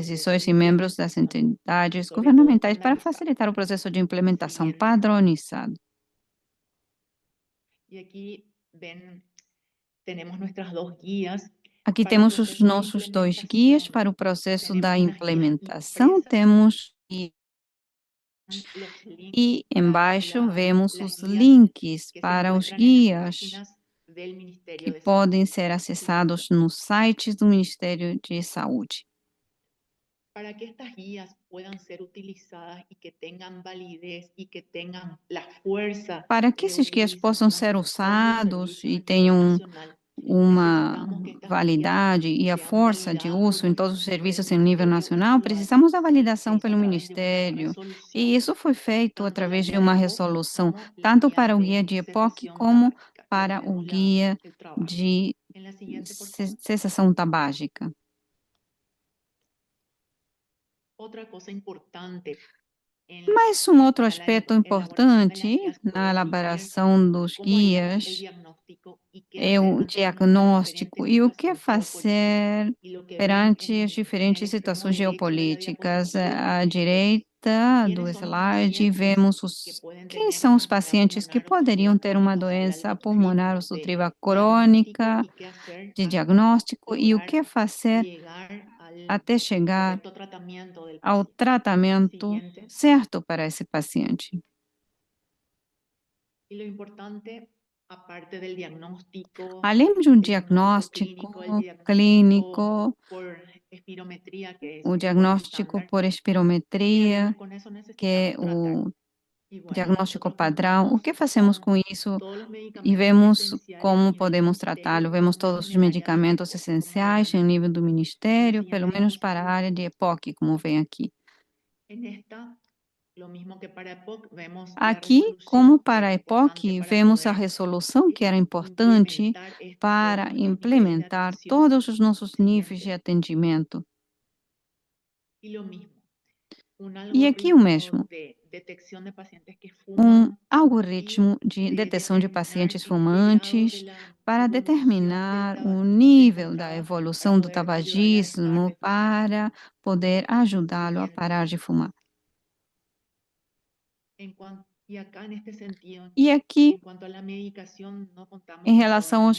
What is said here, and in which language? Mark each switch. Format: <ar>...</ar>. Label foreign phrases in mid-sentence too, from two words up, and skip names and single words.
<es>facilitar el proceso</es> <pt>decisões de e membros das</pt> <es>implementación,</es> <pt>entidades</pt> <es>sobre todo</es> <pt>governamentais para</pt> <es>estandarizado.</es> <pt>facilitar o processo de implementação</pt> <es>Siguiente.</es> <pt>padronizado.</pt> <es>Y aquí ven, tenemos nuestras dos guías.</es> <pt>Aqui</pt> <es>Para el</es> <pt>temos os</pt> <es>proceso de</es> <pt>nossos dois guias</pt> <es>implementación,</es> <pt>para o processo</pt> <es>tenemos</es> <pt>da</pt> <es>unas guías</es> <pt>implementação.</pt> <es>impresas,</es> <pt>Temos</pt> <es>los links</es> <pt>e embaixo vemos</pt> <es>las</es> <pt>os</pt> <es>guías</es> <pt>links</pt> <es>que se</es> <pt>para os</pt> <es>encuentran en las</es> <pt>guias</pt> <es>páginas del Ministerio</es> <pt>que</pt> <es>de Salud.</es> <pt>podem ser acessados nos sites do Ministério de Saúde.</pt> <es>Para que estas guías puedan ser utilizadas y que tengan validez y que tengan la fuerza</es> <pt>Para que</pt> <es>de</es> <pt>esses guias possam ser</pt> <es>utilización como</es> <pt>usados</pt> <es>servicio a</es> <pt>e</pt> <es>nivel</es> <pt>tenham</pt> <es>nacional,</es> <pt>uma</pt> <es>necesitamos que estas guías</es> <pt>validade e a</pt> <es>sean</es> <pt>força de</pt> <es>validadas por</es> <pt>uso em todos os</pt> <es>por el</es> <pt>serviços em nível</pt> <es>Ministerio, y</es> <pt>nacional,</pt> <es>esto lo</es> <pt>precisamos da</pt> <es>hace</es> <pt>validação pelo</pt> <es>a través de una</es> <pt>Ministério.</pt> <es>resolución,</es> <pt>E isso foi feito</pt> <es>tanto la</es> <pt>através de</pt> <es>guía</es> <pt>uma</pt> <es>de POC</es> <pt>resolução,</pt> <es>como las</es> <pt>tanto</pt> <es>guías</es> <pt>para o</pt> <es>de</es> <pt>guia de EPOC</pt> <es>cesación</es> <pt>como</pt> <es>tabáquica. Ya</es> <pt>para o</pt> <es>tenemos</es> <pt>guia</pt> <es>el trabajo.</es> <pt>de</pt> <es>En la siguiente, por favor.</es> <pt>cessação tabágica.</pt> <es>Otra cosa importante</es> <pt>Mas um outro</pt> <es>a la</es> <pt>aspecto</pt> <es>elaboración de las</es> <pt>importante</pt> <es>guías</es> <pt>na</pt> <es>fue definir</es> <pt>elaboração dos</pt> <es>cómo haríamos el</es> <pt>guias</pt> <es>diagnóstico y qué</es> <pt>é o</pt> <es>hacer ante las</es> <pt>diagnóstico</pt> <es>diferentes</es> <pt>e o que</pt> <es>situaciones geopolíticas.</es> <pt>fazer</pt> <es>Y lo que ven</es> <pt>perante as</pt> <es>en</es> <pt>diferentes</pt> <es>el extremo</es> <pt>situações</pt> <es>derecho de la</es> <pt>geopolíticas. À</pt> <es>diapositiva</es> <pt>direita do</pt> <es>quiénes son los</es> <pt>slide,</pt> <es>pacientes</es> <pt>vemos</pt> <es>que pueden</es> <pt>quem</pt> <es>tener</es> <pt>são os</pt> <es>una enfermedad</es> <pt>pacientes que</pt> <es>pulmonar</es> <pt>poderiam</pt> <es>obstructiva</es> <pt>ter uma</pt> <es>crónica o la</es> <pt>doença</pt> <es>LOTRIP</es> <pt>pulmonar</pt> <es>de</es> <pt>obstrutiva</pt> <es>diagnóstico</es> <pt>crônica,</pt> <es>y qué hacer</es> <pt>de</pt> <es>hasta</es> <pt>diagnóstico, e o</pt> <es>lograr</es> <pt>que fazer</pt> <es>llegar al</es> <pt>até chegar</pt> <es>correcto tratamiento del</es> <pt>ao</pt> <es>paciente.</es> <pt>tratamento</pt> <es>Siguiente.</es> <pt>certo para esse paciente.</pt> <es>Y lo importante, aparte del diagnóstico</es> <pt>Além de um</pt> <es>diagnóstico</es> <pt>diagnóstico</pt> <es>clínico, el diagnóstico</es> <pt>clínico,</pt> <es>por espirometría, que es</es> <pt>o</pt> <es>el</es> <pt>diagnóstico</pt> <es>estándar,</es> <pt>por</pt> <es>y</es> <pt>espirometria,</pt> <es>con eso</es> <pt>que é</pt> <es>necesitamos tratar.</es> <pt>o</pt> <es>Y bueno,</es> <pt>diagnóstico</pt> <es>nosotros</es> <pt>padrão. O</pt> <es>contamos</es> <pt>que fazemos</pt> <es>con</es> <pt>com isso</pt> <es>todos los</es> <pt>e</pt> <es>medicamentos</es> <pt>vemos</pt> <es>esenciales a</es> <pt>como</pt> <es>nivel</es> <pt>podemos</pt> <es>ministerio,</es> <pt>tratá-lo?</pt> <es>por</es> <pt>Vemos</pt> <es>lo menos</es> <pt>todos os</pt> <es>en el área de</es> <pt>medicamentos</pt> <es>EPOC, como</es> <pt>essenciais em</pt> <es>verán</es> <pt>nível do</pt> <es>en la</es> <pt>Ministério, pelo</pt> <es>siguiente</es> <pt>menos para a</pt> <es>diapositiva.</es> <pt>área de EPOC, como vem aqui.</pt> <es>En esta, lo mismo que para EPOC, vemos la</es> <pt>Aqui, como</pt> <es>resolución que</es> <pt>para a</pt> <es>era</es> <pt>EPOC,</pt> <es>importante para</es> <pt>vemos a</pt> <es>poder</es> <pt>resolução que era importante</pt> <es>implementar estos</es> <pt>para</pt> <es>todos nuestros niveles de</es> <pt>implementar</pt> <es>atención.</es> <pt>todos os nossos níveis de</pt> <es>Siguiente.</es> <pt>atendimento.</pt> <es>Y lo mismo, un</es> <pt>E aqui o</pt> <es>algoritmo</es> <pt>mesmo,</pt> <es>de detección de pacientes que</es> <pt>um</pt> <es>fuman</es> <pt>algoritmo de</pt> <es>de</es> <pt>detecção de</pt> <es>determinar</es> <pt>pacientes</pt> <es>en qué grado de</es> <pt>fumantes</pt> <es>la</es> <pt>para determinar o nível da evolução do tabagismo para poder ajudá-lo a parar de fumar.</pt> <es>Y acá en este sentido,</es> <pt>E aqui,</pt> <es>en cuanto a la medicación, no contamos</es> <pt>em</pt> <es>con</es> <pt>relação</pt> <es>todas las</es>